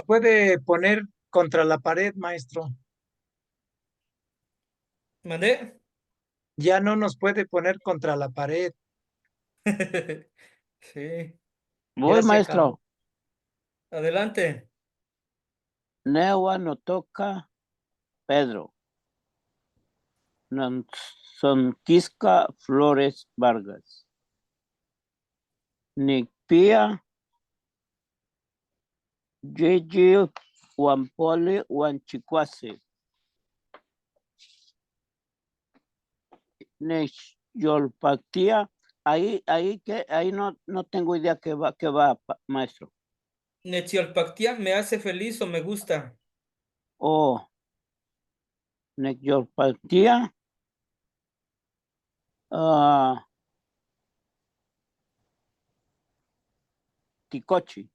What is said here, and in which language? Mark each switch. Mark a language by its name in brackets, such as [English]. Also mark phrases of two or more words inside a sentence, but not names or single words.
[Spanish] puede poner contra la pared, maestro. ¿Mandé? Ya no nos puede poner contra la pared. Sí, Voy, Ya se maestro. acabó. adelante. [Nahuatl languages] Newa no toca, Pedro. Sonquisca Flores Vargas. Nicpia, Yeji Huampole Huanchicuase. Nechyolpactia. [Spanish] Ahí no tengo idea qué va, maestro. Nechyolpactia me hace feliz o me gusta. [Nahuatl languages] Oh, Nechyolpactia. Ticochi.